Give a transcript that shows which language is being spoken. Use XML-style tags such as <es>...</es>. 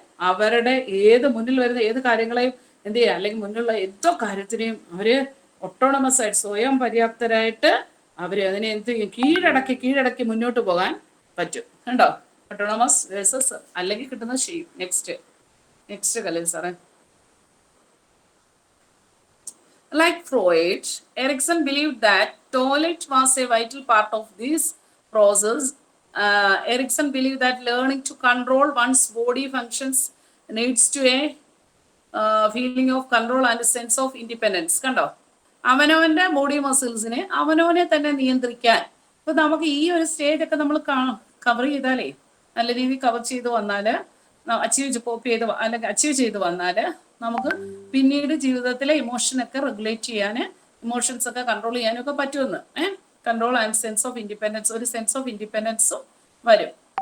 <ml>അവരുടെ മുന്നിൽ വരുന്ന ഏത് കാര്യങ്ങളെയും എന്ത് ചെയ്യുക, അല്ലെങ്കിൽ മുന്നിലുള്ള ഏതോ കാര്യത്തിനെയും അവര് ഒട്ടോണമസ് ആയിട്ട് സ്വയം പര്യാപ്തരായിട്ട് അവര് അതിനെ എന്ത് ചെയ്യും, കീഴടക്കി മുന്നോട്ട് പോകാൻ പറ്റും. കണ്ടോ, ഒട്ടോണമസ് വേഴ്സസ് അല്ലെങ്കിൽ കിട്ടുന്ന ഷെയിം. നെക്സ്റ്റ് കലൻ സാറേ.</ml> <en>Like Freud, Erikson believed that toilet was a vital part of this process. Erikson believed that learning to control one's body functions leads to a feeling of control and a sense of independence.</en> <ml>കണ്ടോ, അവനവന്റെ body മസിൽസിനെ അവനവനെ തന്നെ നിയന്ത്രിക്കാൻ. ഇപ്പൊ നമുക്ക് ഈ ഒരു stage ഒക്കെ നമ്മൾ കവർ ചെയ്താലേ, നല്ല രീതിയിൽ കവർ ചെയ്ത് വന്നാല്, അച്ചീവ് ചെയ്ത് വന്നാല് നമുക്ക് പിന്നീട് ജീവിതത്തിലെ ഇമോഷനൊക്കെ റെഗുലേറ്റ് ചെയ്യാന്, ഇമോഷൻസ് ഒക്കെ കൺട്രോൾ ചെയ്യാനും ഒക്കെ പറ്റുമെന്ന്.</ml> <en>control and sense of independence,</en> <ml>ഒരു സെൻസ് ഓഫ് ഇൻഡിപെൻഡൻസും വരും.</ml>